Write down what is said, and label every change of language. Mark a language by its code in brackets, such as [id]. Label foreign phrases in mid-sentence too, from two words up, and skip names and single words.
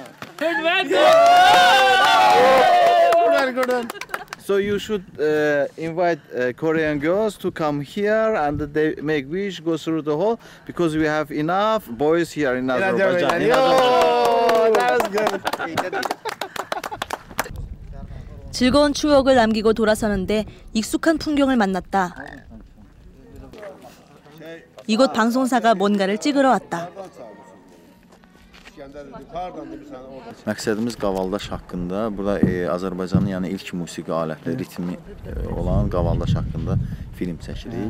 [en] Good one. So you should invite Korean girls to come here and they make wish, go through the hole because we have enough boys here in Azerbaijan. That was good. [ko] 즐거운 추억을 남기고 돌아서는데 익숙한 풍경을 만났다. 이곳 방송사가 뭔가를 찍으러 왔다. [az] Məqsədimiz qavaldaş haqqında, burada Azərbaycanın yəni ilk musiqi alətləri, ritmi olan qavaldaş haqqında film çəkirik.